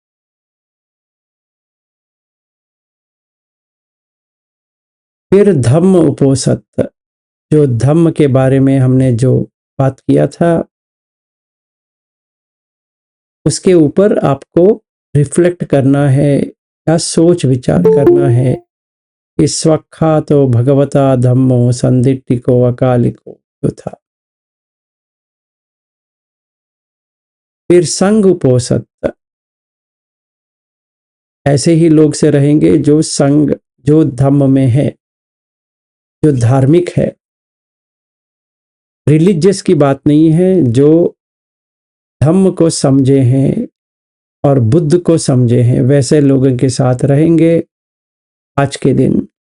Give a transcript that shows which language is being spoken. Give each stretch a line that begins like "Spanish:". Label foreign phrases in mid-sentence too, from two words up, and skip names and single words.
Hindi: फिर धम्म उपोसत, जो धम्म के बारे में हमने जो बात किया था, उसके ऊपर आपको रिफ्लेक्ट करना है या सोच विचार करना है कि
Pali: स्वख्यातो भगवता धम्मो संदिट्ठिको अकालिको
Hindi: जो था। फिर संग उपोसत, ऐसे ही लोग से रहेंगे जो संग, जो धम्म में है, जो धार्मिक है, रिलीजियस की बात नहीं है, जो धम्म को समझे हैं और बुद्ध को समझे हैं, वैसे लोगों के साथ रहेंगे आज के दिन।